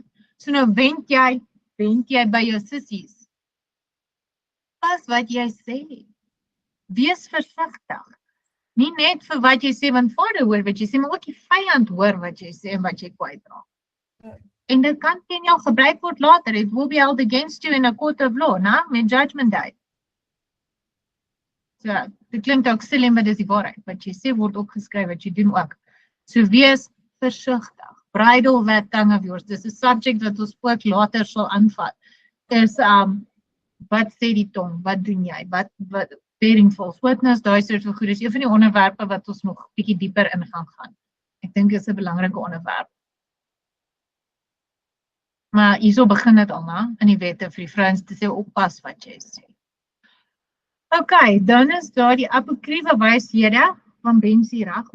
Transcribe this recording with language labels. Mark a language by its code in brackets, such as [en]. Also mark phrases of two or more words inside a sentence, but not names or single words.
[af] So nou wend jy by jou sissies. Pas wat jy sê. Wees versigtig. Nie net vir wat jy sê, want Vader hoor wat jy sê, maar ook die vyand hoor wat jy sê en wat jy kwytraak. En dit kan teen jou gebruik word later. [en] It will be held against you in a court of law, [af] né? Met [en] judgment day. [af] So, dit klink ook silly, maar dis die waarheid. Wat jy sê word ook geskryf, wat jy doen ook. So wees versigtig. [en] Bridle that tongue of yours. [af] Dis 'n subject wat ons ook later sal aanvat. Is wat sê die tong? Wat doen jy? [en] Wat bearing false witness, [af] daai soort van goed. Dis een van die onderwerpe wat ons nog bietjie dieper in gaan. Ek dink dit is 'n belangrike onderwerp. Maar hierso begin dit al, né? In die wette vir die vrouens te sê oppas wat jy sê. Okay, dan is daar die apokriewe wyshede van Ben Sirach.